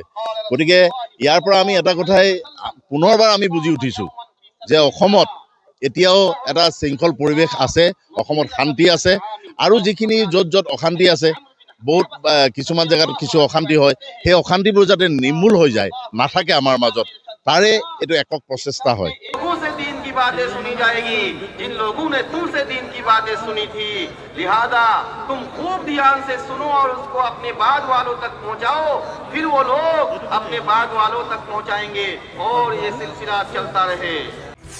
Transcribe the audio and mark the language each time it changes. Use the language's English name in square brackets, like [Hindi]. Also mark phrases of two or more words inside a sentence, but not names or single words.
[Assamese] গতিকে ইয়াৰ পৰা আমি এটা কথাই পুনৰবাৰ আমি বুজি উঠিছো যে অসমত এতিয়াও এটা শৃংখল পৰিৱেশ আছে, অসমত শান্তি আছে আৰু যিখিনি য'ত অশান্তি আছে, বহুত কিছুমান জেগাত কিছু অশান্তি হয়, সেই অশান্তিবোৰ যাতে নিৰ্মূল হৈ যায়, নাথাকে আমাৰ মাজত, তাৰে এইটো একক প্ৰচেষ্টা হয়। [Hindi] बातें सुनी जाएगी जिन लोगों ने तुमसे दीन की बातें सुनी थी, लिहाजा तुम खूब ध्यान से सुनो और उसको अपने बाद वालों तक पहुंचाओ। फिर वो लोग अपने बाद वालों तक पहुंचाएंगे और ये सिलसिला चलता रहे।